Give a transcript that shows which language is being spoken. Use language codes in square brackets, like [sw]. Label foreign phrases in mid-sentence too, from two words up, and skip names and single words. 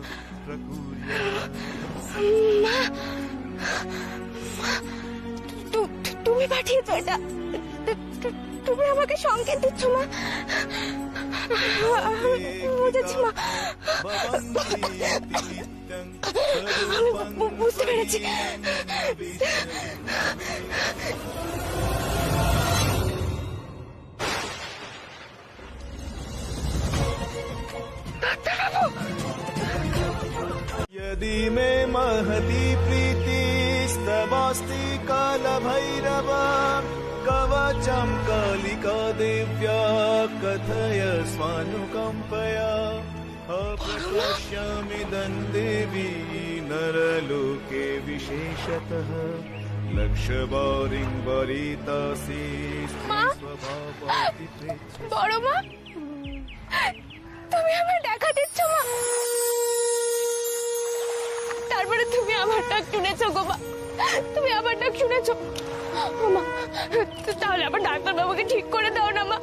[bn] তুমি পাঠিয়েছো এটা? তুমি আমাকে সংকেত দিচ্ছ মা? বুঝেছি মা, আমি বুঝতে পেরেছি। [sa] यदि मे महती प्रीतिस्तवास्ति कालभैरव कवचं कालिका दिव्या कथय स्वानुकम्पया अप्रकाश्यामिदं देवी नरलोके विशेषतः लक्षवारिं वरितासि स्वभावाति [bn] বড় মা, তুমি আমার দেখা দিচ্ছ মা? তারপরে তুমি আমার ডাক শুনেছো গো মা? তুমি আমার ডাক শুনেছো মা? তাহলে আবার ডাক্তার বাবুকে ঠিক করে দাও না মা।